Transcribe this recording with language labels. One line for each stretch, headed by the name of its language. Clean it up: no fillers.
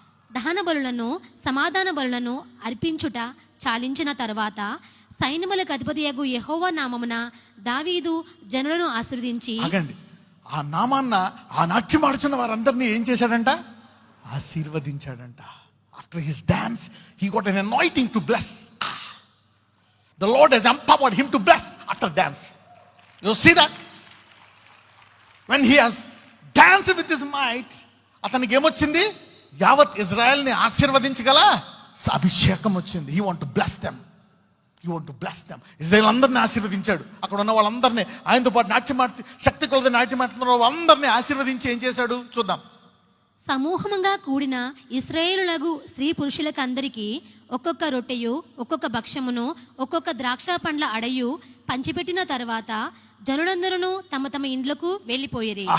Telugu: దహన బలులను సమాధాన బలులను అర్పించుట చాలించిన తరువాత సైన్యములకు అధిపతియగు యెహోవా నామమున దావీదు జనులను ఆశీర్వదించి, ఆగండి, ఆ నామాన్న ఆ నాట్యం ఆడుచున్న వారందరినీ ఏం చేశాడంట? ఆశీర్వదించాడంట.
English: After his dance, he got an anointing to bless. The Lord has empowered him to bless after dance. You see that? When he has danced with his might,
Telugu: అతనికి ఏమొచ్చింది? యావత్ ఇజ్రాయెల్ని ఆశీర్వదించగల అభిషేకం వచ్చింది.
English: He want to bless them.
Telugu: He want to bless them. Israel అందరిని ఆశీర్వదించాడు. అక్కడ ఉన్న వాళ్ళందరినీ, ఆయనతో పాటు నాట్యమాడి శక్తి కొలది నాట్యమాడుతున్న వాళ్ళందరినీ ఆశీర్వదించి ఏం చేశాడు? చూద్దాం. సమూహముగా కూడిన ఇశ్రాయేలులగు స్త్రీ పురుషులకు అందరికీ ఒక్కొక్క రొట్టెయు ఒక్కొక్క భక్ష్యమును ఒక్కొక్క ద్రాక్ష పండ్ల అడయు పంచిపెట్టిన తర్వాత జనులందరూ తమ తమ ఇండ్లకు వెళ్ళిపోయేది.